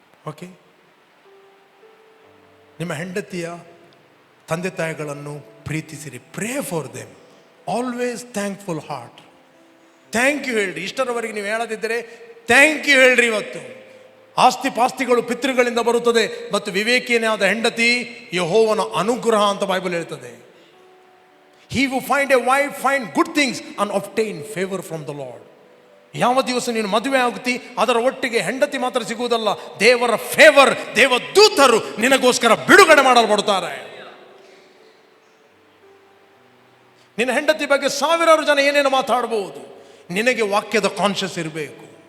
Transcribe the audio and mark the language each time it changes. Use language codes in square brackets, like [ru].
[kn] Okay, ನಿಮ್ಮ ಹೆಂಡತಿಯ ತಂದೆ ತಾಯಿಗಳನ್ನು ಪ್ರೀತಿಸಿರಿ. [en] Pray for them, always thankful heart. [kn] Thank you ಹೇಳ್ರಿ. ಇಷ್ಟರವರೆಗೆ ನೀವು ಹೇಳದಿದ್ದರೆ ಥ್ಯಾಂಕ್ ಯು ಹೇಳ್ರಿ. ಇವತ್ತು ಆಸ್ತಿ ಪಾಸ್ತಿಗಳು ಪಿತೃಗಳಿಂದ ಬರುತ್ತದೆ, ಮತ್ತು ವಿವೇಕಿಯೇ ಆದ ಹೆಂಡತಿ ಯೆಹೋವನ ಅನುಗ್ರಹ ಅಂತ ಬೈಬಲ್ ಹೇಳ್ತದೆ. [en] He who find a wife find good things and obtain favor from the Lord. [kn] ಯಾವ ದಿವಸ ನೀನು ಮದುವೆ ಆಗುತ್ತಿ ಅದರ ಒಟ್ಟಿಗೆ ಹೆಂಡತಿ ಮಾತ್ರ ಸಿಗುವುದಲ್ಲ, ದೇವರ ಫೇವರ್, ದೇವದೂತರು ನಿನಗೋಸ್ಕರ ಬಿಡುಗಡೆ ಮಾಡಲ್ಪಡುತ್ತಾರೆ. ನಿನ್ನ ಹೆಂಡತಿ ಬಗ್ಗೆ ಸಾವಿರಾರು ಜನ ಏನೇನು ಮಾತಾಡಬಹುದು, ನಿನಗೆ ವಾಕ್ಯದ ಕಾನ್ಷಿಯಸ್ ಇರಬೇಕು.